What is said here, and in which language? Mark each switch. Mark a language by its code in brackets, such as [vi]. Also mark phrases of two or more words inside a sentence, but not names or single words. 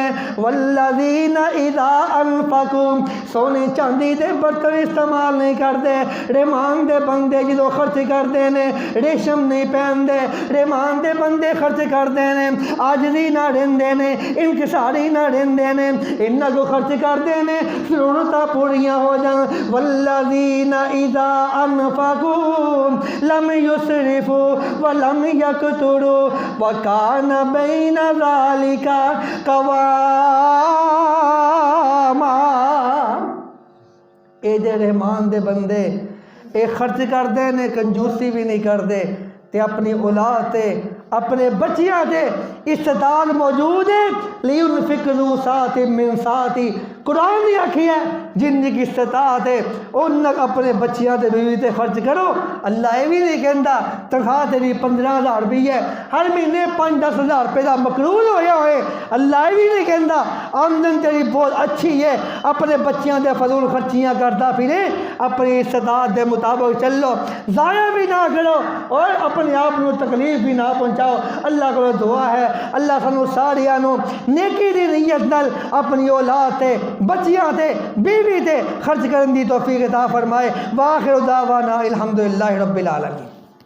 [ar] والذین اذا انفقوا، [pa] سونے چاندی دے برتن استعمال نہیں کرتے۔ رحمان دے بندے جدو خرچ کرتے نے ریشم نہیں پہندے، رحمان دے بندے خرچ کرتے نے عاجزی نہ رہندے نے، انکساری نہ رہندے نے، انہاں کو خرچ کرتے نے ضرورتاں پوریاں ہو جان۔ [ar] والذین اذا انفقوا لم یسرفوا ولم یقتروا وکان بین ذلک قواما۔ [pa] اے دے رحمان دے بندے اے خرچ کردے نے، کنجوسی بھی نہیں کردے، تے اپنی اولاد تے اپنے بچیاں تے استطاعت موجود ہے۔ [ar] لِيُنْفِقْ ذُو سَعَةٍ مِّن سَعَتِهِ، [pa] قرآن نے آکھی ہے جن کی استطاعت ہے ان اپنے بچیاں تے بیوی تے خرچ کرو۔ اللہ یہ بھی نہیں کہندا تنخواہ تیری 15,000 روپے ہے، ہر مہینے 5-10 ہزار روپے کا مقرول ہویا ہوئے، اللہ یہ بھی نہیں کہندا آمدن تیری بہت اچھی ہے، اپنے بچیاں دے فضول خرچیاں کرتا پھرے، اپنی استطاعت دے مطابق چلو، ضائع بھی نہ کرو اور اپنے آپ کو تکلیف بھی نہ پہنچاؤ۔ اللہ کو دعا ہے اللہ سانو ساریاں نو نیکی دی نیت نال اپنی اولاد تے بچیاں تے بیوی تے خرچ کرن دی توفیق عطا فرمائے۔ [ar] وآخر دعوانا الحمدللہ رب العالمین۔